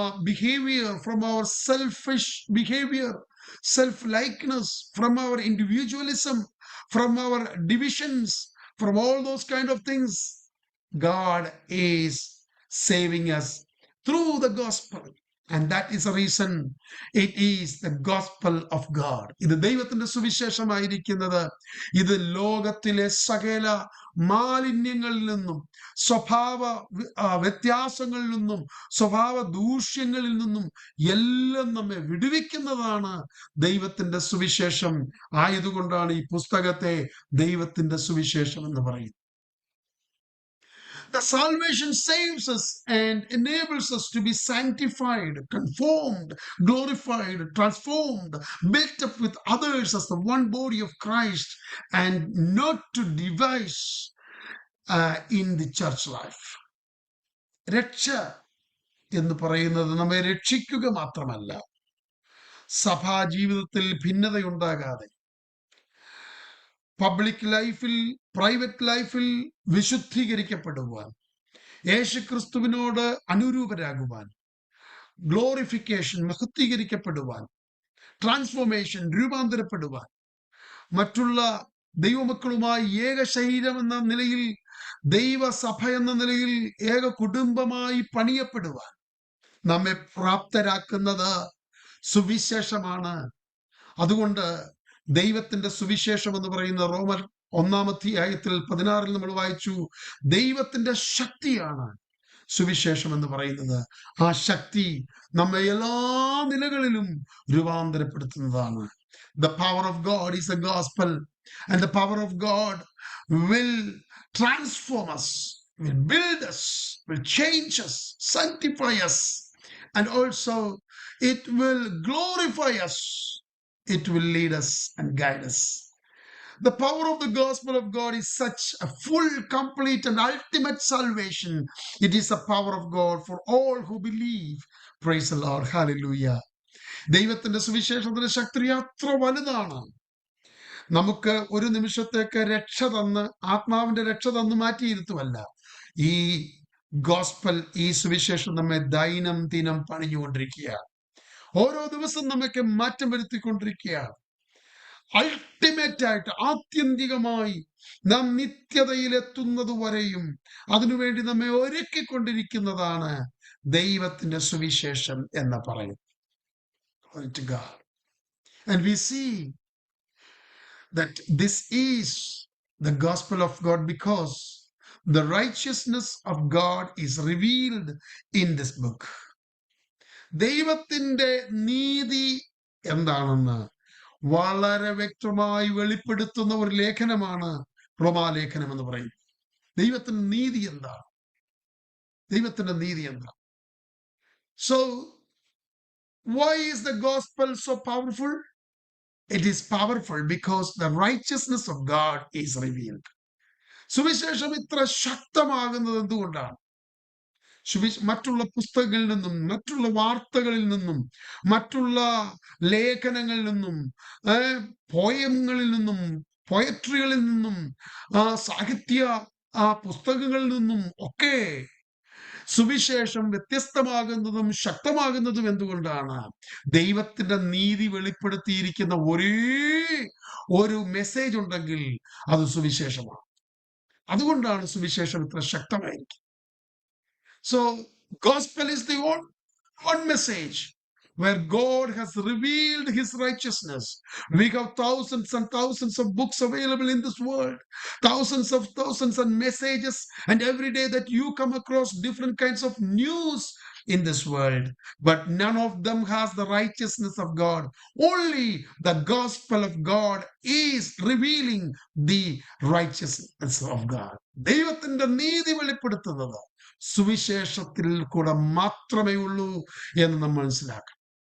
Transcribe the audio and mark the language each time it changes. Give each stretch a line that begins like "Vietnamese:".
English: behavior, from our selfish behavior, self-likeness, from our individualism, from our divisions, from all those kind of things. God is saving us through the gospel, and that is the reason it is the gospel of God.
Malayalam: ഇത് ദൈവത്തിന്റെ സുവിശേഷമായിരിക്കുന്നത് ഇത് ലോകത്തിലെ സകല മാലിന്യങ്ങളിൽ നിന്നും സ്വഭാവ വ്യത്യാസങ്ങളിൽ നിന്നും സ്വഭാവ ദൂഷ്യങ്ങളിൽ നിന്നും എല്ലാം നമ്മെ വിടുവിക്കുന്നതാണ് ദൈവത്തിന്റെ സുവിശേഷം. ആയതുകൊണ്ടാണ് ഈ പുസ്തകത്തെ ദൈവത്തിന്റെ സുവിശേഷം എന്ന് പറയുന്നത്.
English: The salvation saves us and enables us to be sanctified, conformed, glorified, transformed, built up with others as the one body of Christ, and not to devise in the church life.
Malayalam: രക്ഷ എന്ന് പറയുന്നത് നമ്മെ രക്ഷിക്കുക മാത്രമല്ല, സഭാ ജീവിതത്തിൽ ഭിന്നതയുണ്ടാകാതെ
English: public ലൈഫിൽ private ലൈഫിൽ
Malayalam: വിശുദ്ധീകരിക്കപ്പെടുവാൻ, യേശുക്രിസ്തുവിനോട് അനുരൂപരാകുവാൻ, ഗ്ലോറിഫിക്കേഷൻ മഹത്വീകരിക്കപ്പെടുവാൻ, ട്രാൻസ്ഫോർമേഷൻ രൂപാന്തരപ്പെടുവാൻ, മറ്റുള്ള ദൈവമക്കളുമായി ഏക ശരീരം എന്ന നിലയിൽ, ദൈവസഭ എന്ന നിലയിൽ ഏക കുടുംബമായി പണിയപ്പെടുവാൻ നമ്മെ പ്രാപ്തരാക്കുന്നത് സുവിശേഷമാണ്. അതുകൊണ്ട് ദൈവത്തിന്റെ സുവിശേഷം എന്ന് പറയുന്ന റോമർ 1-ാം അധ്യായത്തിൽ 16 നമ്മൾ വായിച്ചു, ദൈവത്തിന്റെ ശക്തിയാണ് സുവിശേഷം എന്ന് പറയുന്നത്. ആ ശക്തി നമ്മെ എല്ലാ നിലകളിലും രൂപാന്തരപ്പെടുത്തുന്നതാണ്.
English: The power of God is a gospel, and the power of God will transform us, will build us, will change us, sanctify us, and also it will glorify us. It will lead us and guide us. The power of the gospel of God is such a full, complete, and ultimate salvation. It is the power of God for all who believe. Praise the Lord. Hallelujah.
Malayalam: ദൈവത്തിന്റെ സുവിശേഷത്തിന്റെ ശക്തി അത്ര വലുതാണ്. നമുക്ക് ഒരു നിമിഷത്തേക്ക് രക്ഷ തന്ന്, ആത്മാവിന്റെ രക്ഷ തന്ന് മാറ്റിയിരുത്തുമല്ല. ഈ ഗോസ്പൽ, ഈ സുവിശേഷം നമ്മെ ദൈനംദിനം പണിഞ്ഞുകൊണ്ടിരിക്കുകയാണ്. ഓരോ ദിവസം നമുക്ക് മാറ്റം വരുത്തിക്കൊണ്ടിരിക്കുകയാണ്. അൾട്ടിമേറ്റ് ആയിട്ട്, ആത്യന്തികമായി നാം നിത്യതയിലെത്തുന്നത് വരെയും അതിനുവേണ്ടി നമ്മെ ഒരുക്കിക്കൊണ്ടിരിക്കുന്നതാണ് ദൈവത്തിന്റെ സുവിശേഷം എന്ന് പറയും.
English: And we see that this is the gospel of God because the righteousness of God is revealed in this book.
Malayalam: ദൈവത്തിന്റെ നീതി എന്താണെന്ന് വളരെ വ്യക്തമായി വെളിപ്പെടുത്തുന്ന ഒരു ലേഖനമാണ് റോമാലേഖനം എന്ന് പറയുന്നത്. ദൈവത്തിന്റെ നീതി എന്താണ്? ദൈവത്തിന്റെ നീതി എന്താണ്?
English: So why is the gospel so powerful? It is powerful because the righteousness of God is revealed.
Malayalam: സുവിശേഷം ഇത്ര ശക്തമാകുന്നത് എന്തുകൊണ്ടാണ്? മറ്റുള്ള പുസ്തകങ്ങളിൽ നിന്നും, മറ്റുള്ള വാർത്തകളിൽ നിന്നും, മറ്റുള്ള ലേഖനങ്ങളിൽ നിന്നും, പോയങ്ങളിൽ നിന്നും, പോയട്രികളിൽ നിന്നും, സാഹിത്യ പുസ്തകങ്ങളിൽ നിന്നും ഒക്കെ സുവിശേഷം വ്യത്യസ്തമാകുന്നതും ശക്തമാകുന്നതും എന്തുകൊണ്ടാണ്? ദൈവത്തിന്റെ നീതി വെളിപ്പെടുത്തിയിരിക്കുന്ന ഒരേ ഒരു മെസ്സേജ് ഉണ്ടെങ്കിൽ അത് സുവിശേഷമാണ്. അതുകൊണ്ടാണ് സുവിശേഷം ഇത്ര ശക്തമായിരിക്കും.
English: So gospel is the one message where God has revealed his righteousness. We have thousands and thousands of books available in this world, thousands and messages, and every day that you come across different kinds of news in this world, but none of them has the righteousness of God. Only the gospel of God is revealing the righteousness of God.
Malayalam: ദൈവത്തിന്റെ നീതി വെളിപ്പെടുത്തുന്നത് സുവിശേഷത്തിൽ കൂടെ മാത്രമേ ഉള്ളൂ എന്ന് നമ്മൾ മനസ്സിലാക്കണം.